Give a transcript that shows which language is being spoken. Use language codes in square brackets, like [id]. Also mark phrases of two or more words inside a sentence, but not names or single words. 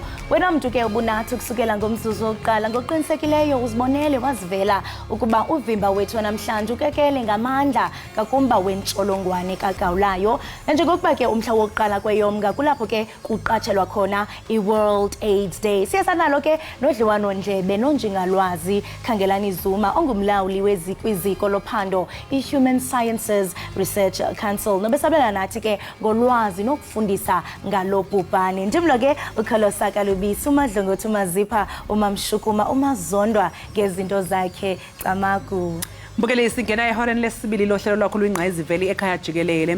[xh] Wena mntu ke ubunathi kusukela ngomzuzu wokuqala ngokuqinisekileyo uzibonele wazivela ukuba uvimba wethu namhlanje ukekele ngamandla kakumba wentsholongwane kagawulayo. Nanjengokuba ke umhla wokuqala kweyomnga kulapho ke kuqatshelwa khona i-World AIDS Day. Siyasanalo ke nodliwano-ndlebe nonjingalwazi Khangelani Zuma ongumlawuli kwiziko lophando i-Human Sciences Research Council. Nobesabela nathi ke ngolwazi nokufundisa ngalo bhubhane. Ndimlo ke ukhalosa kalubisi umadlongothi umazipha umamshukuma umazondwa ngezinto zakhe camagu. Mbukeli singena ehoreni lesibili lohlelo lwakho lwingqayiziveli ekhaya Jikelele.